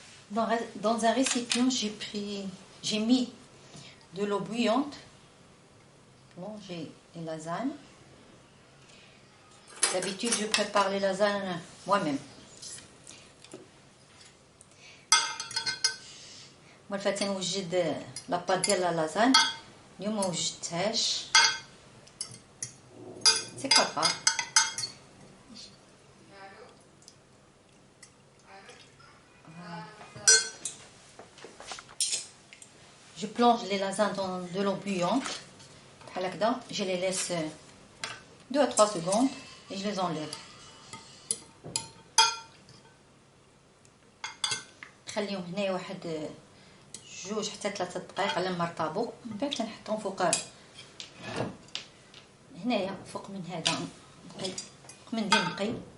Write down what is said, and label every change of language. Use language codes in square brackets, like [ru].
[fr] Dans un récipient, j'ai mis de l'eau bouillante, plongé les lasagnes. D'habitude, je prépare les lasagnes moi-même. [ar] Moi, الفاتي نوجد لاباط ديال لا لازاني، اليوم ما وجدتهاش. [fr] سي با غاف. Je plonge les lasagnes dans de l'eau bouillante. Je les laisse 2 à 3 secondes et je les enlève. [ar] نخليهم هنا واحد 2 حتى 3 دقائق على ما يرطبوا. من بعد كنحطهم فوق هنايا، فوق من هذا نقي، فوق منديل نقي.